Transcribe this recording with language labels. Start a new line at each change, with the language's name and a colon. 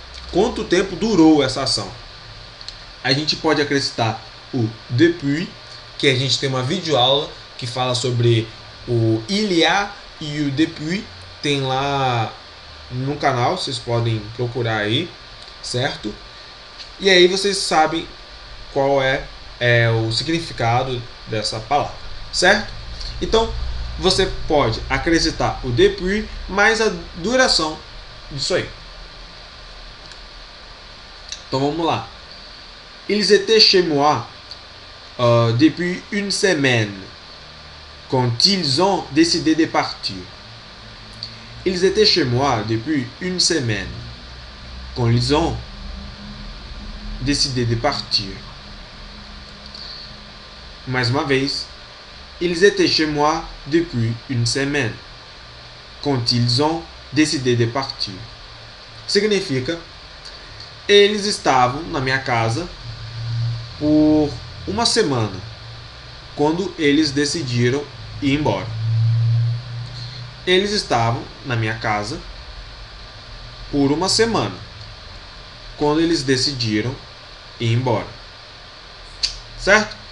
Portuguese: Quanto tempo durou essa ação? A gente pode acrescentar o depuis, que a gente tem uma videoaula que fala sobre o il y a e o depuis, tem lá no canal, vocês podem procurar aí, certo? E aí vocês sabem qual é o significado dessa palavra, certo? Então, você pode acrescentar o depuis mais a duração disso aí. Então vamos lá.
French: Ils étaient chez moi depuis une semaine quand ils ont décidé de partir. Ils étaient chez moi depuis une semaine quand ils ont décidé de partir.
Portuguese: Mais uma vez.
French: Ils étaient chez moi depuis une semaine quand ils ont décidé de partir.
Portuguese: Significa, Eles estavam na minha casa por uma semana, quando eles decidiram ir embora. Eles estavam na minha casa por uma semana, quando eles decidiram ir embora. Certo?